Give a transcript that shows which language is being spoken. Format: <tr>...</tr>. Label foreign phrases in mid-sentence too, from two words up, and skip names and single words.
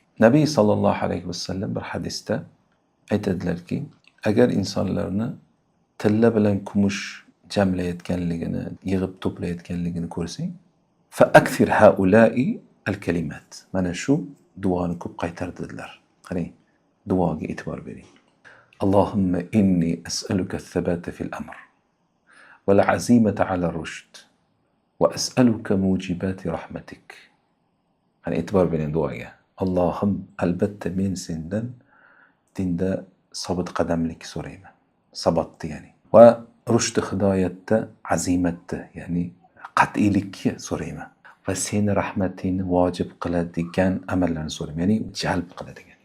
<uz>Nabiy</uz> <ar>صلى الله عليه وسلم</ar> <uz>bir hadisda aytadilarki, agar insonlarni tilla bilan kumush jamlayotganligini, yig'ib to'playotganligini ko'rsang,</uz> <ar>فأكثر هؤلاء الكلمات.</ar> <uz>Mana shu duoni ko'p qaytardilar. Qarang, duoga e'tibor bering.</uz> <ar>اللهم إني أسألك الثبات في الأمر والعزيمة على الرشد وأسألك موجبات رحمتك.</ar> <uz>Qani e'tibor bering duoga. Allohim, albatta men sendan dinda sobit qadamlik so'rayman. Sabotni ya'ni. Va rushd hidoyatda azimatni, ya'ni qat'iylikni so'rayman. Va seni rahmatingni vojib qiladigan amallarni so'rayman, ya'ni jalb qiladigan.</uz>